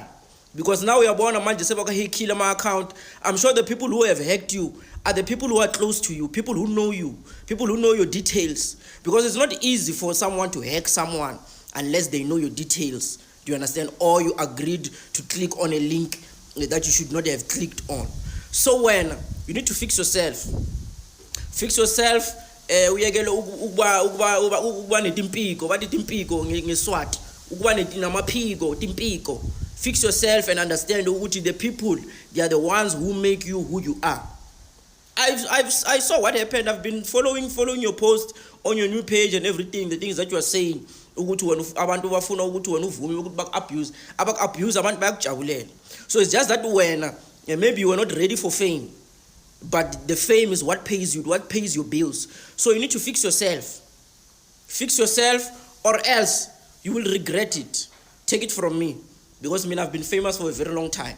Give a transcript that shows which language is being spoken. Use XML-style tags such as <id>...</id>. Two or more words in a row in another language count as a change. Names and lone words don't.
<en>Because now we are born a man just say, kill my account. I'm sure the people who have hacked you are the people who are close to you, people who know you, people who know your details. Because it's not easy for someone to hack someone unless they know your details. Do you understand? Or you agreed to click on a link that you should not have clicked on. So when you need to fix yourself,</en> <zu>uyekele ukuba netimpiko, bathi timpiko ngeSwati, ukuba namaphiko timpiko.</zu> <en>Fix yourself and understand ukuthi the people, they are the ones who make you who you are. I saw what happened. I've been following your post on your new page and everything, the things that you are saying</en> <zu>ukuthi wena abantu bafuna ukuthi wena uvume ukuthi abak-abuse abantu bayakujabulela.</zu> <en>So it's just that wena maybe you are not ready for fame, but the fame is what pays you, what pays your bills. So you need to fix yourself or else you will regret it. Take it from me, because I've been famous for a very long time.</en>